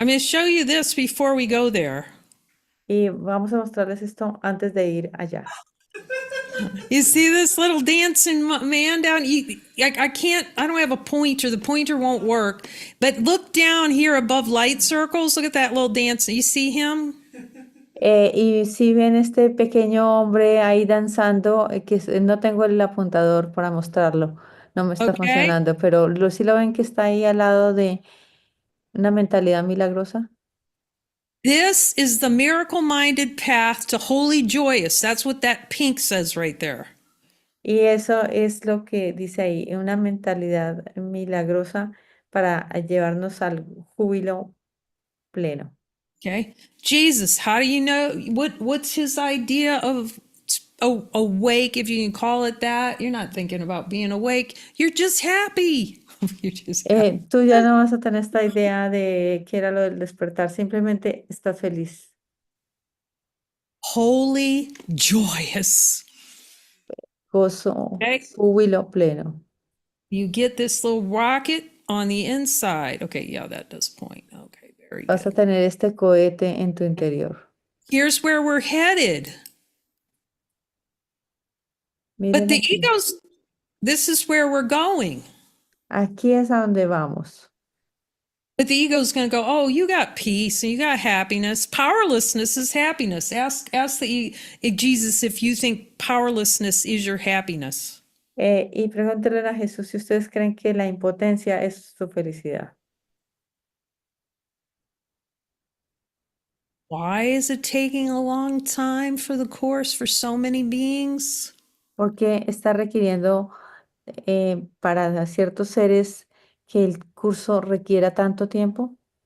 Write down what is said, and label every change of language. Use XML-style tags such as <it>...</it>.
<en>I'm going to show you this before we go there.</en> <es>Y vamos a mostrarles esto antes de ir allá.</es> <en>You see this little dancing man down? I can't, I don't have a pointer. The pointer won't work. But look down here above light circles. Look at that little dancer. You see him?</en> <es>Y si ven este pequeño hombre ahí danzando, no tengo el apuntador para mostrarlo, no me está</es> <en>Okay.</en> <es>funcionando, pero sí lo ven que está ahí al lado de una mentalidad milagrosa.</es> <en>This is the miracle minded path to holy joyous. That's what that pink says right there.</en> <es>Y eso es lo que dice ahí, una mentalidad milagrosa para llevarnos al júbilo pleno.</es> <en>Okay. Jesus, how do you know what's his idea of awake, if you can call it that? You're not thinking about being awake. You're just happy. You're just happy.</en> <es>Tú ya no vas a tener esta idea de qué era lo del despertar, simplemente estás feliz.</es> <en>Holy joyous.</en> <es>Gozo,</es> <en>Okay.</en> <es>júbilo pleno.</es> <en>You get this little rocket on the inside. Okay, yeah, that does point. Okay, very</en> <es>Vas a</es> <en>good.</en> <es>tener este cohete en tu interior.</es> <en>Here's where we're headed. But</en> <es>Miren</es> <en>the</en> <es>aquí.</es> <en>ego's, this is where we're going.</en> <es>Aquí es a donde vamos.</es> <en>But the ego's going to go, oh, you got peace and you got happiness. Powerlessness is happiness. Ask Jesus if you think powerlessness is your happiness.</en> <es>Y pregúntenle a Jesús si ustedes creen que la impotencia es su felicidad.</es> <en>Why is it taking a long time for the course for so many beings?</en> <es>¿Por qué está requiriendo para ciertos seres que el curso requiera tanto tiempo?</es>